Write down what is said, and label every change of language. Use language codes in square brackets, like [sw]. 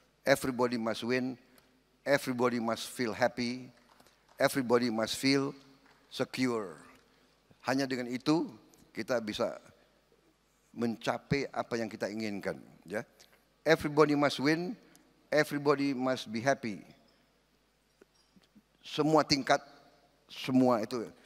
[en] everybody must win, everybody must feel happy, everybody must feel secure. [id] Hanya dengan itu kita bisa mencapai apa yang kita inginkan. [en] Ya, everybody must win, everybody must be happy. [id] Semua tingkat, semua itu.